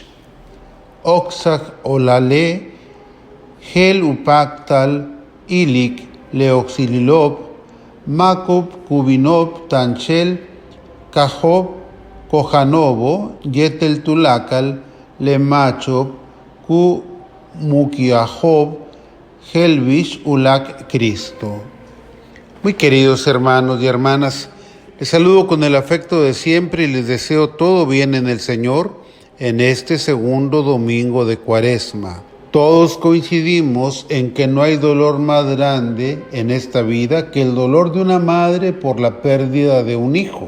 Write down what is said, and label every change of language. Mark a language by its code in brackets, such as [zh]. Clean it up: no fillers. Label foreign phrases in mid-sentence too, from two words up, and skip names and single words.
[yua] Oxach olale, gel upactal, ilik leoxililob, macob cubinob tanchel, cajob, cojanobo, yetel tulacal, le machob, cu mukiajob, helvish ulak Cristo. [es] Muy queridos hermanos y hermanas, les saludo con el afecto de siempre y les deseo todo bien en el Señor en este segundo domingo de Cuaresma. Todos coincidimos en que no hay dolor más grande en esta vida que el dolor de una madre por la pérdida de un hijo.